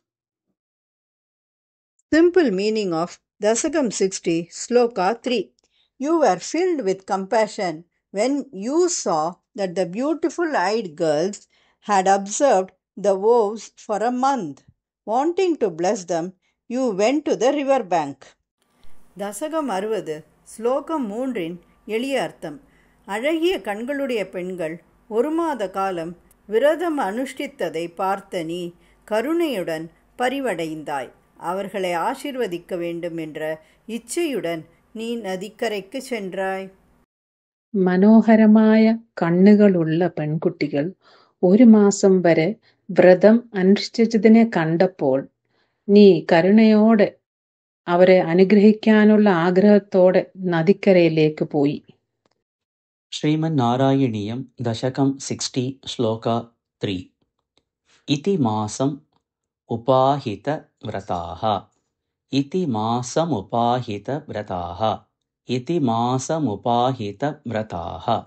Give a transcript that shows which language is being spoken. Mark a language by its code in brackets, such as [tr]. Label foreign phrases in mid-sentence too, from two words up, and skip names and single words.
[en] Simple meaning of Dasakam 60, Sloka 3. You were filled with compassion when you saw that the beautiful eyed girls had observed the vows for a month. Wanting to bless them, you went to the river bank. [ta] தசகம் 60 ஸ்லோகம் 3 எளிய அர்த்தம். அழகிய கண்களுடைய பெண்கள் ஒரு மாத காலம் விரதம் அனுஷ்டித்ததை பார்த்த நீ கருணையுடன் பரிவடைந்தாய். அவர்களை ஆசிர்வதிக்க வேண்டும் என்ற இச்சையுடன் நீ நதிக்கரைக்கு சென்றாய். [ml] മനോഹരമായ കണ്ണുകളുള്ള പെൺകുട്ടികൾ ഒരു മാസം വരെ വ്രതം അനുഷ്ഠിച്ചതിനെ കണ്ടപ്പോൾ നീ കരുണയോടെ അവരെ അനുഗ്രഹിക്കാനുള്ള ആഗ്രഹത്തോടെ നദിക്കരയിലേക്ക് പോയി. [sa] श्रीमन्नारायणीयं दशकं 60 श्लोका 3 इति मासम् उपाहितव्रताः इति मासमुपाहितव्रताः इति मासमुपाहितव्रताः